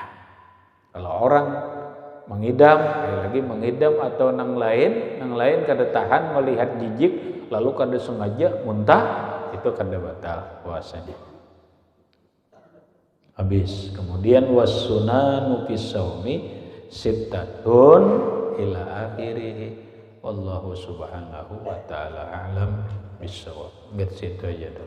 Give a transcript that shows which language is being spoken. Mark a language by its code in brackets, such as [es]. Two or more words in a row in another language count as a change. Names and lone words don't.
[bjn] Kalau orang mengidam atau nang lain kada tahan melihat jijik lalu kada sengaja muntah, itu kada batal puasanya. Habis. Kemudian [ar] والسنن في الصوم ستة إلى آخره. والله سبحانه وتعالى أعلم بالصواب. [bjn] Gitu aja dulu.